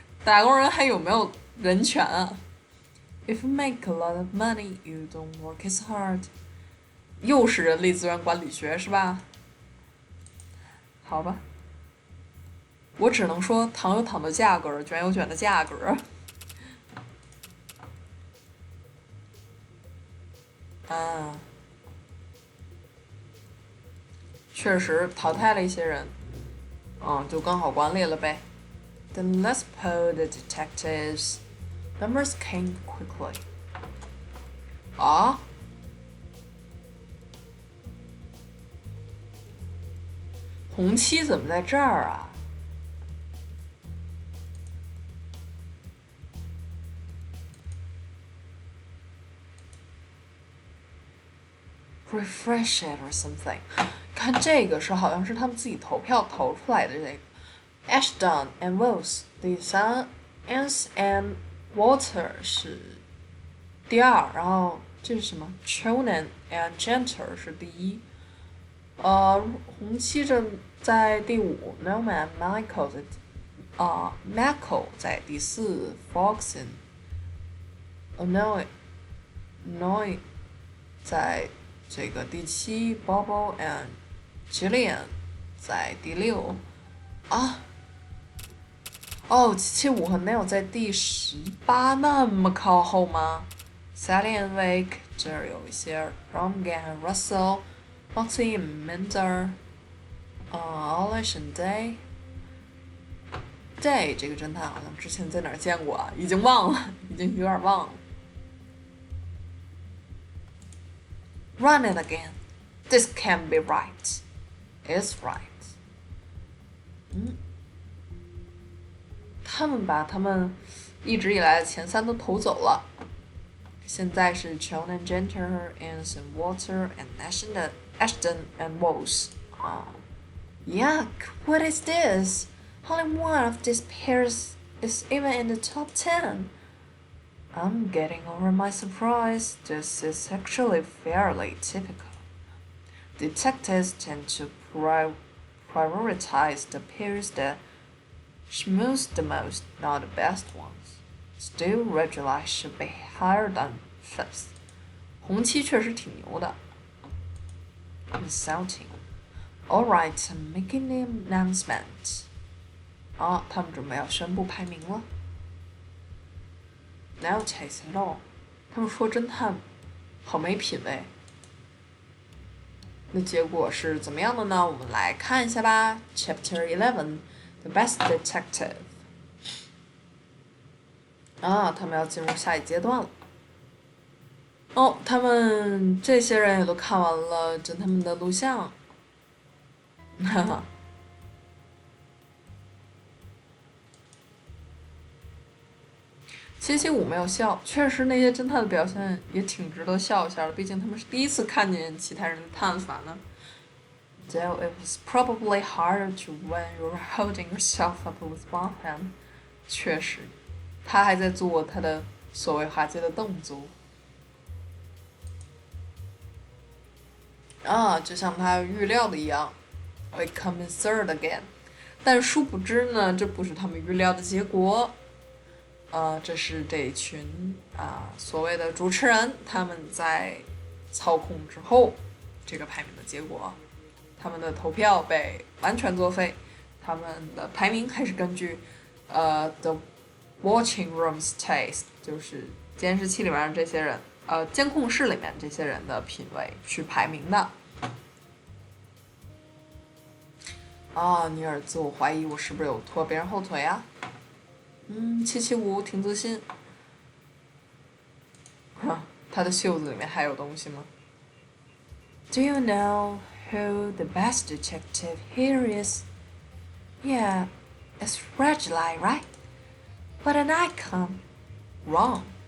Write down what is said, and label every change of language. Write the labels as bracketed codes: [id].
[zh] 打工人还有没有人权啊？ [en] If you make a lot of money, you don't work as hard。 [zh] 又是人力资源管理学是吧？好吧，我只能说糖有糖的价格，卷有卷的价格。啊，确实淘汰了一些人，就更好管理了呗。 [en] Then let's pull the detectives. Numbers came quickly. 啊？ [zh] 红七怎么在这儿啊？ [en] Refresh it or something。 [zh] 看这个是好像是他们自己投票投出来的这个。 Ashton and Wells 第三 ，Ans and Water 是第二，然后这是什么 ？Chonan and Genter 是第一。红七这在第五 ，Norman Michael 在Michael 在第四 ，Foxen Annoy 在这个第七 ，Bobo and Gillian 在第六。 775和 Neil 在第18，那么靠后吗 ？Sally and Wake 这儿有一些 Romgan 和 Russell。Foxy and Mender，Olish and Day 这个侦探好像之前在哪儿见过啊？已经忘了，已经有点忘了。 [en] Run it again. This can't be right. It's right. [zh] 他们把他们一直以来的前三都投走了。现在是 [en] Chonan Genter, Anson Water, and Ashton and Walls. Yuck! What is this? Only one of these pairs is even in the top 10. I'm getting over my surprise. This is actually fairly typical. Detectives tend to prioritize the pairs that schmooze the most, not the best ones. Still, red light should be higher than fifth. [zh] 红七确实挺牛的。 [en] Insulting. All right, I'm making the announcement. [zh] 他们准备要宣布排名了。 [en] Now chase it all. [zh] 他们说侦探好没品味。那结果是怎么样的呢？我们来看一下吧。 [en] Chapter 11, The Best Detective. [zh] 他们要进入下一阶段了。他们这些人也都看完了侦探们的录像。哈哈。 775没有笑，确实那些侦探的表现也挺值得笑一下的，毕竟他们是第一次看见其他人的探法呢。 [en] Though it was probably harder to when you're holding yourself up with one hand. [zh] 确实，他还在做他的所谓滑稽的动作。就像他预料的一样 ， [en] We come in third again。 [zh] 但殊不知呢，这不是他们预料的结果。这是这一群所谓的主持人，他们在操控之后，这个排名的结果，他们的投票被完全作废，他们的排名还是根据 [en] the watching room's taste， [zh] 就是监视器里面这些人，监控室里面这些人的品味去排名的。尼尔自我怀疑，我是不是有拖别人后腿啊？775挺自信。他的袖子里面还有东西吗 [en] ？Do you know who the best detective here is? Yeah, it's Reggie, right? What an icon. Wrong.